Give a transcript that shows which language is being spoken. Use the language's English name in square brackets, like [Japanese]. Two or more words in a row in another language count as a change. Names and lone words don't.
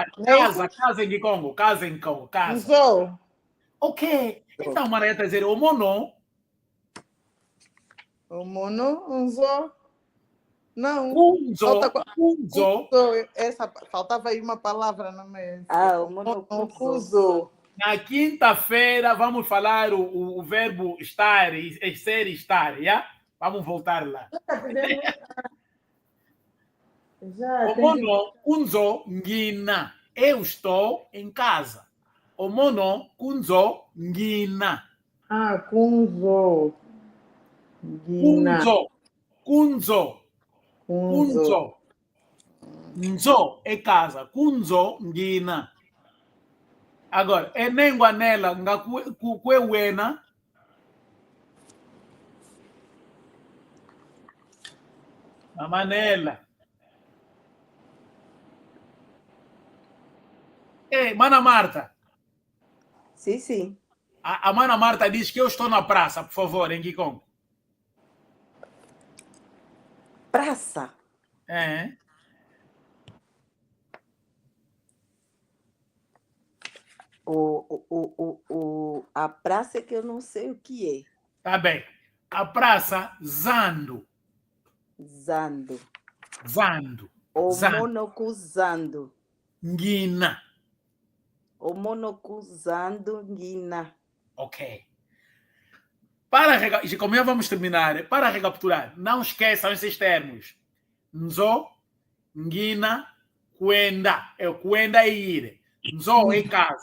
[Portuguese] Casa em Congo. Casa em Congo. Casa. Ok. Então, Maria está a dizer o mono. [Kongo] O mono, unzo. [Portuguese] Não. [Kongo] Kunzo. [Portuguese] Essa, faltava aí uma palavra no meio. [Kongo] O mono kunzo. [Portuguese] Na quinta-feira vamos falar o verbo estar, ser e estar, já? Vamos voltar lá. [Kongo] O mono, kunzo, ngina. [Portuguese] Eu estou em casa. [Kongo] O mono, kunzo, ngina. Kunzo. Ngina. [Portuguese] Kunzo. Nzo é casa. [Kongo] Kunzo, ngina. Agora, enengwa nela, ngakwe wena. [Portuguese] Manela. Mana Marta. Sim, sim. A Mana Marta diz que eu estou na praça, por favor, em Kikongo. Praça. É. A praça é que eu não sei o que é. Tá bem. A praça Zando. Zando. Zando. O Zando. [Kongo] monocuzando. Nguina. O monocuzando Guina. [Portuguese] Ok. Como já vamos terminar, para recapitular, não esqueçam esses termos. [Kongo] Nzo, Nguina, Quenda. [Portuguese] É o Quenda é ir. Nzo é casa.